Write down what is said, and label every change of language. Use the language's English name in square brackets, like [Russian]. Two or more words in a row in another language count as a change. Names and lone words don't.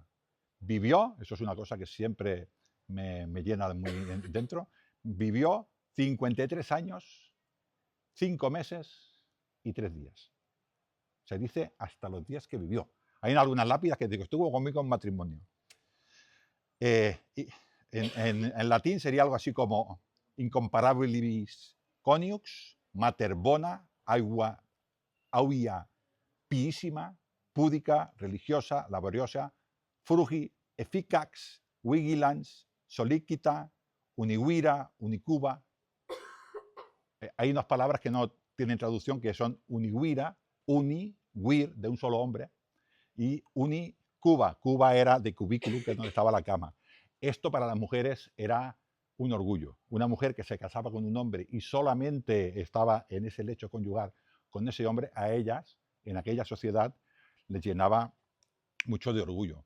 [Spanish] Vivió, eso es una cosa que siempre me llena muy dentro, vivió 53 años, 5 meses y 3 días. Se dice hasta los días que vivió. Hay algunas lápidas que digo, estuvo conmigo en matrimonio. En latín sería algo así como [Latin] incomparabilis coniux, mater bona, auia piísima, púdica, religiosa, laboriosa, frugi, efficax, vigilans, solícita, uniguira, unicuba. [Spanish] Hay unas palabras que no tienen traducción, que son uniguira, wir, de un solo hombre, y unicuba. Cuba era de cubículo, que es donde estaba la cama. Esto para las mujeres era un orgullo. Una mujer que se casaba con un hombre y solamente estaba en ese lecho conyugal con ese hombre, a ellas, en aquella sociedad, les llenaba mucho de orgullo.